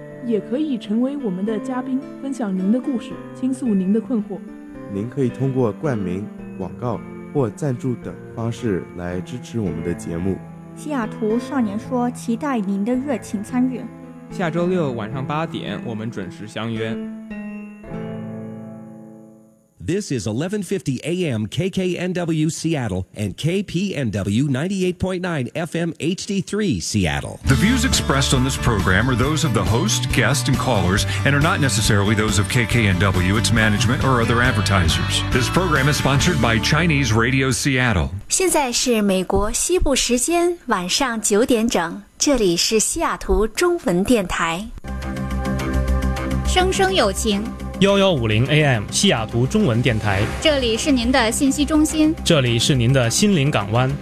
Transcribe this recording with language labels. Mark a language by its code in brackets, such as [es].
[zh] 也可以成为我们的嘉宾，分享您的故事，倾诉您的困惑。您可以通过冠名、广告或赞助等方式来支持我们的节目。西雅图少年说期待您的热情参与，下周六晚上8点我们准时相约。 [en] This is 1150 AM KKNW Seattle and KPNW 98.9 FM HD3 Seattle. The views expressed on this program are those of the host, guest, and callers and are not necessarily those of KKNW, its management, or other advertisers. This program is sponsored by Chinese Radio Seattle. [zh] 现在是美国西部时间晚上9点整，这里是西雅图中文电台。声声有情。 1150 AM 西雅图中文电台，这里是您的信息中心，这里是您的心灵港湾，